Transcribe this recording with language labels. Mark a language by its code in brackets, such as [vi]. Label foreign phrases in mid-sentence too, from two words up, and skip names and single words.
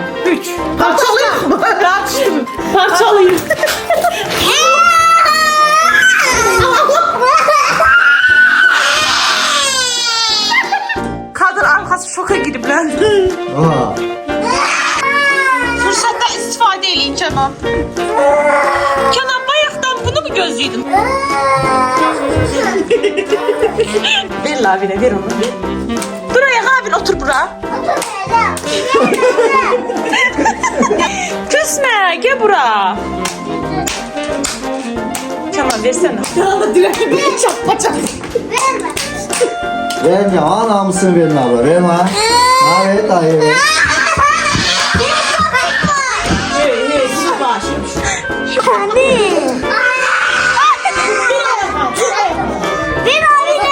[tr] 3. Parçalıyor mu? Tartıştım. Parçalıyım. Kadın arkası şoka girip lan. Aa. [az] Fırsatdan istifadə eləyin Kənan. Kənan bayaqdan bunu mu gözləyirdin? Ver Lavine, ver onu. Dur ayağa abin, otur bura. [tr] Küsme, gel bura. Kenan versene. Verme ha namusunu verin abla. Verme ha. Ha ver dayı ver. Bir abine.